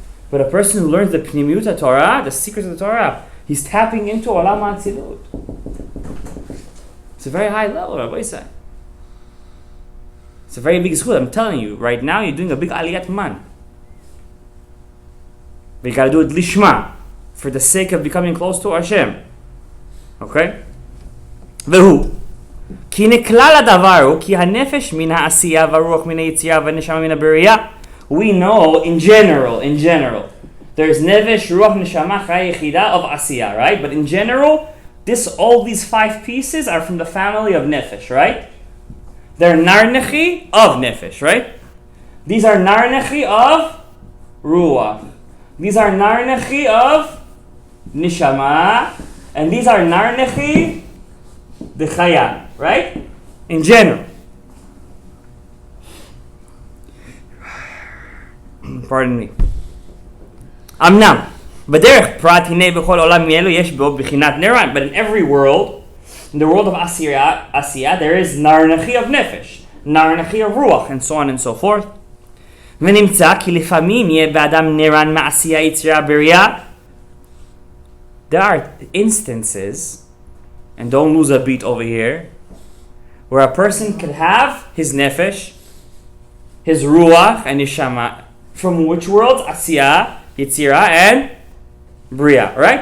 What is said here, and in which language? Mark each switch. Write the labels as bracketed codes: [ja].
[en] But a person who learns the Pnimiut Torah, the secrets of the Torah, he's tapping into Olam HaAtzilut. It's a very high level, Rabbi Isai. It's a very big school. I'm telling you, right now you're doing a big Aliyat Man. But you gotta do it Lishma, for the sake of becoming close to Hashem. Okay? [he] והוא, כי נכלל הדבר הוא, כי הנפש מן העשייה והרוח מן היצירה והנשמה מן הבריאה. [en] We know in general, there's nefesh, ruach, neshama, chaya, yechida of asiyah, right? But in general, all these 5 pieces are from the family of nefesh, right? They're narnechi of nefesh, right? These are narnechi of ruach. These are narnechi of neshama, and these are narnechi the chaya, right? In general. Pardon me. [he] אמנם, בדרך פרט הנה בכל עולם מאלו יש בו בחינת נרן. [en] But in every world, in the world of Asiyah, there is narnechi of nefesh, narnechi of ruach, and so on and so forth. [he] ונמצא כי לפעמים יהיה באדם נרן מעשייה יצירה בריאה. [en] There are instances, and don't lose a beat over here, where a person could have his nefesh, his ruach, and his shama. From which worlds? Asiyah, Yetzirah, and Bria, right?